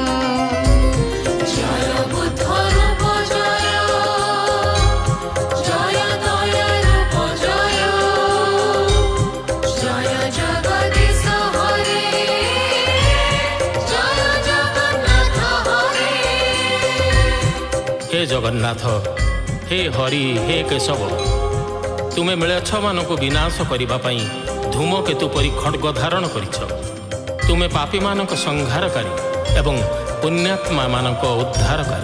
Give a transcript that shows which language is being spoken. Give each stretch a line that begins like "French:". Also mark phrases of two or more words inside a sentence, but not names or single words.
Sanskrit: जय बुद्ध रूप जय, जय दया रूप जय, जय जगदीश हरे, जय जगन्नाथ हरे।
Odia: ହେ ଜଗନ୍ନାଥ, ହେ ହରି, ହେ କେଶବ, ତୁମେ ମିଳେଚ୍ଛମାନଙ୍କୁ ବିନାଶ କରିବା ପାଇଁ ଧୂମକେତୁ ପରି ଖଡ୍ଗ ଧାରଣ କରିଛ। ତୁମେ ପାପୀମାନଙ୍କ ସଂହାରକାରୀ ଏବଂ ପୁଣ୍ୟାତ୍ମାମାନଙ୍କ ଉଦ୍ଧାରକାରୀ।